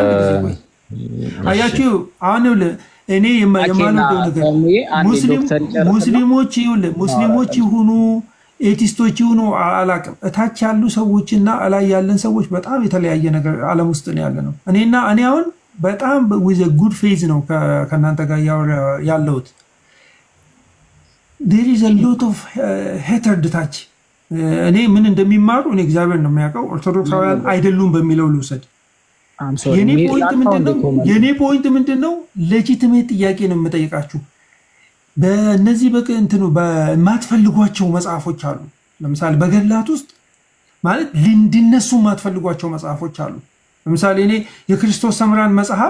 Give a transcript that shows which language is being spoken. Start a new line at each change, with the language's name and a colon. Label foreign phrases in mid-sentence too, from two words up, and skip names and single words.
Amharic: አያችሁ አሁን እኔ የማልወደው ነገር ሙስሊሞች ይሁኑ ኤቲስቶች ይሁኑ አላቅም እታች ያሉ ሰዎችና አላይ ያለን ሰዎች በጣም የተለያየ ነገር ዓለም ውስጥ ነው ያለነው እኔ አሁን በጣም
English: with a good faith
Amharic: ነው ከናንተ ጋር ያለውት
English: there is a lot of hatred touch
Amharic: እኔ ምን እንደሚማሩ እኔ እግዚአብሔር ነው የሚያውቀው ኦርቶዶክሳውያን አይደሉም በሚለው ልውሰድ የኔ ፖይንት ምንድነው ሌጂቲሜት ጥያቄ ነው የምጠይቃችሁ በእነዚህ በእንትኑ በማትፈልጓቸው መጽሐፎች አሉ ለምሳሌ በገድላት ውስጥ ማለት እንዲነሱ ማትፈልጓቸው መጽሐፎች አሉ ለምሳሌ እኔ የክርስቶስ ሰምራን መጽሐፍ